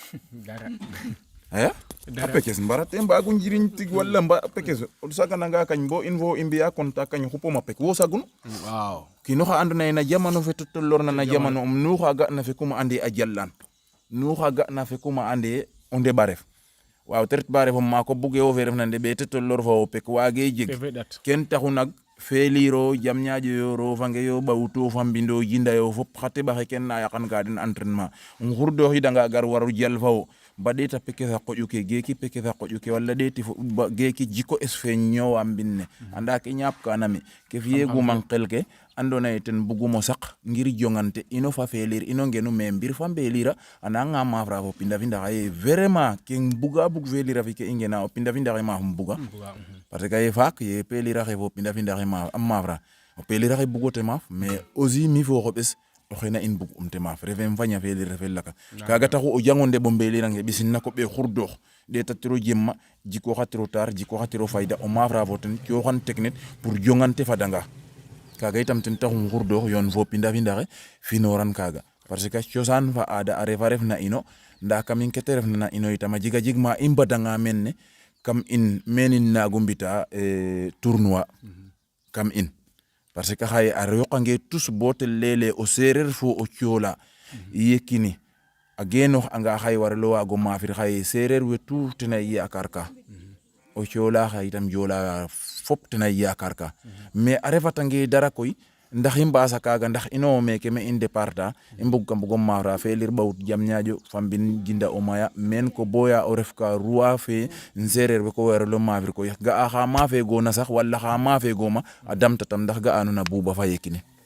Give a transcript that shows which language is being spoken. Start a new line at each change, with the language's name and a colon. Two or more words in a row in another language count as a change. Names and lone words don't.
Serer: aya a pekes mbara te mbagu njiriñ tig wala pekes o sagananga kañ bo in fo i mbiya contact kañ xupoma pek wo sagun waaw kiino xa andona ye na jamano fe tolorna na jamano nu xa ga na fe kuma ande a jalan nu xa ga na fe kuma ande o ndeɓa ref waaw te ret ba refo maako buge wo fe refna ndeɓe te tolor fo wo pek waage jeg ken taxu nak feliro jamñaajo yo rofange yo ɓawto fambindo jinda yo fop xa teɓaxe ken na yaqan ka den entraînement xurdo xidanga gar waru jalfa wo ba ɗeeta peke sa qoƴu ke geeki peke sa qoƴu ke wala ɗeeti geeki jiko es fe ñoowa mbinne anda ke ñaap kanami ke fiyeguman qel ke andona ye ten bugumo saq ngir jongante ino fa felir ino ngenu me mbir fa mbelira ana nga mafra fo pinda finda xaye vraiment ke buga bug felira fi ke i ngena o pinda finda xe mafum buga
French: parce que
Serer: ye faak ye pelira xe fo pinda finda xe mafra o pelira xe bugote maaf
French: mais aussi
Serer: mi fo xoɓes o xena in bug te maaf refem faña felir refe laka kaga taxu o jangonde bo mbelirange ɓisin na koɓe xurdoox ɗeta tiro jemma jiko xa tiro tar jiko xa tiro fayda o mafra fo ten coxan
French: technique pour
Serer: jongante fadanga kaga itam ten taxum xurdoox yoon fo pinda findaxe finoran kaga
French: parce que
Serer: cosaan fa aada a refa ref na ino nda kam in kete refna na ino itam a jega jeg ma i mbadanga men ne kam in menin naagu mbita tournoi kam in
French: parce que
Serer: xaye a yoqange tous bo te lele o sereer fo o coola Yekini a genoox anga xaye warelo waago maafir xaye sereer we tout tena yaakar ka o coola xa itam joola fop tena yaakar ka mais a refatange dara koy ndax i mbaasa kaaga ndax ino meke me in départa i mbug ka mbugom maafra felir ɓawut Diamniadio fambin jinda o maya men ko boya o ref ka roi fe sereer we ko warelo maafir koy ga'a xa maafe goona sax wala xa maafe gooma a damta tam ndax ga'a nuna Bouba fa Yekini